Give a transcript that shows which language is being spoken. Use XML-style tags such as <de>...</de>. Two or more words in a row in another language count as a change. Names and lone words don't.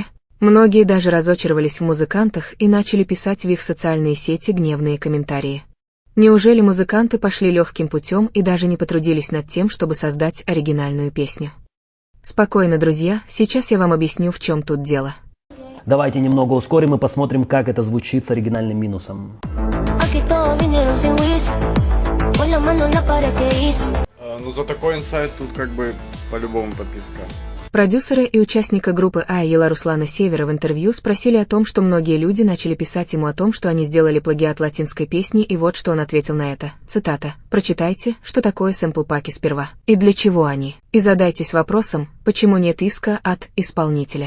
<ru>Многие даже разочаровались в музыкантах и начали писать в их социальные сети гневные комментарии. Неужели музыканты пошли легким путем и даже не потрудились над тем, чтобы создать оригинальную песню? Спокойно, друзья, сейчас я вам объясню, в чем тут дело. Давайте немного ускорим и посмотрим, как это звучит с оригинальным минусом.</ru> <es>Aquí todos vinieron sin juicio, pon la mano en la pared que hizo.</es> <ru>Ну за такой инсайт тут как бы по-любому подписка. Продюсера и участника группы Айела Руслана Севера в интервью спросили о том, что многие люди начали писать ему о том, что они сделали плагиат латинской песни, и вот что он ответил на это. Цитата: «Прочитайте, что такое сэмпл-паки сперва, и для чего они, и задайтесь вопросом, почему нет иска от исполнителя.</ru>